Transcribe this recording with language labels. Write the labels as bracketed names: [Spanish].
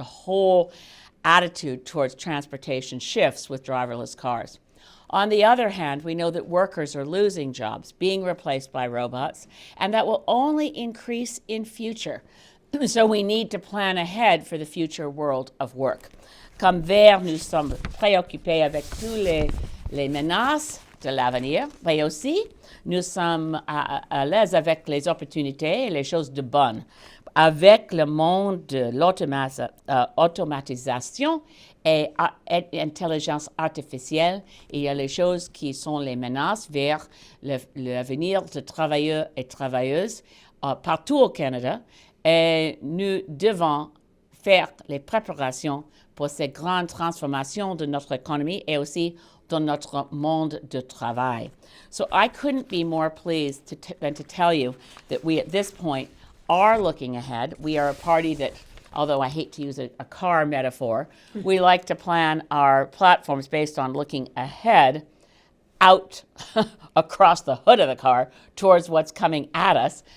[English] The whole attitude towards transportation shifts with driverless cars. On the other hand, we know that workers are losing jobs, being replaced by robots, and that will only increase in future. So we need to plan ahead for the future world of work. [French] Comme Verts, nous sommes préoccupés avec toutes les menaces de l'avenir, mais aussi nous sommes à l'aise avec les opportunités et les choses de bonnes. Avec le monde de l'automatisation et l'intelligence artificielle, il y a les choses qui sont les menaces vers l'avenir de travailleurs et travailleuses partout au Canada, et nous devons faire les préparations pour ces grandes transformations de notre économie et aussi dans notre monde de travail. [English] So I couldn't be more pleased than to tell you that we at this point are looking ahead. We are a party that, although I hate to use a car metaphor, we like to plan our platforms based on looking ahead, out across the hood of the car towards what's coming at us.